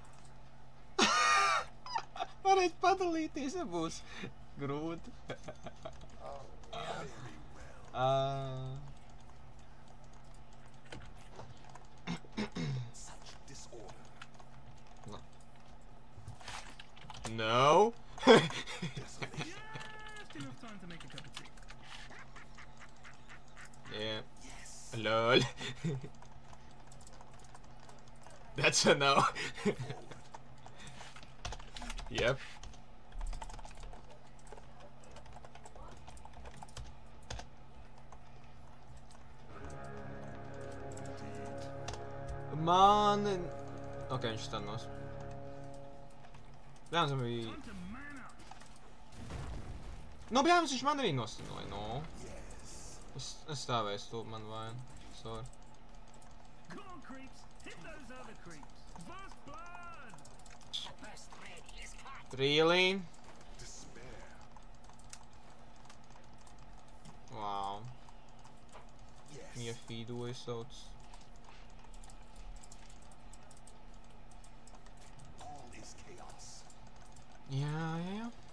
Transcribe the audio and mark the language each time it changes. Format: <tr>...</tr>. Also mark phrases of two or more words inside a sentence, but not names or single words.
<lv>Varētu padalīties, ja būs grūti.</lv> <en>No. Just enough time to make a cup of tea. Yeah. Lol. That's a no. Yep.</en> <lv>Man... Ok, viņš stanos. Bļāms, man bija...</lv> <en>Time to man up.</en> <lv>No, bļāms, viņš man arī nostanoja, no. Es stāvēju to, man vaina.</lv> <en>Sorry. Come on, creeps. Hit those other creeps. First blood. Really? Wow.</en> <lv>Viņa feedoja sauc. Jā.</lv>